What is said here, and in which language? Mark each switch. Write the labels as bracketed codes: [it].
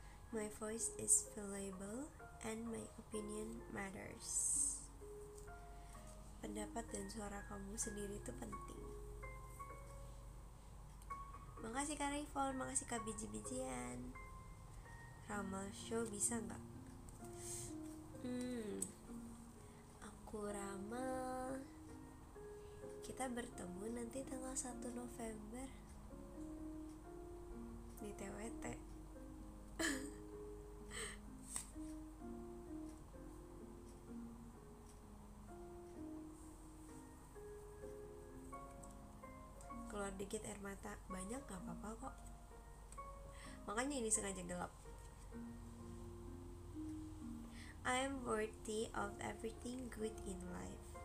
[en] My voice is valuable and my opinion matters. [id] Pendapat dan suara kamu sendiri itu penting. Makasih Kak Rayfon, makasih Kak Biji-bijian. Ramal show bisa gak? Aku ramal kita bertemu nanti tanggal 1 November di TWT. Keluar dikit air mata, banyak gak apa-apa kok. Makanya ini sengaja gelap. [en] I am worthy of everything good in life.